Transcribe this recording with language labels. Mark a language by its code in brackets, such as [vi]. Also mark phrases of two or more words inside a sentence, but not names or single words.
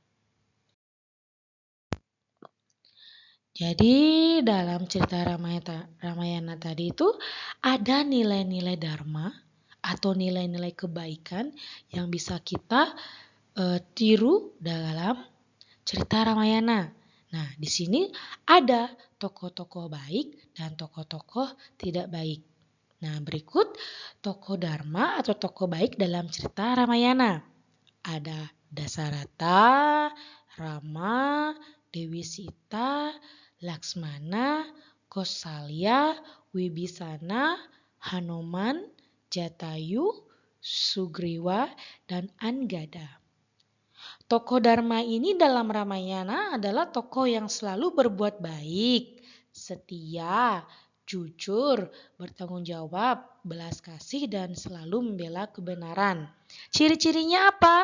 [id] Jadi dalam cerita Ramayana tadi itu ada nilai-nilai dharma atau nilai-nilai kebaikan yang bisa kita tiru dalam cerita Ramayana. Nah, di sini ada tokoh-tokoh baik dan tokoh-tokoh tidak baik. Nah, berikut tokoh Dharma atau tokoh baik dalam cerita Ramayana. Ada Dasarata, Rama, Dewi Sita, Laksmana, Kosalya, Wibisana, Hanuman, Jatayu, Sugriwa, dan Angada. Tokoh Dharma ini dalam Ramayana adalah tokoh yang selalu berbuat baik, setia, jujur, bertanggung jawab, belas kasih, dan selalu membela kebenaran. Ciri-cirinya apa?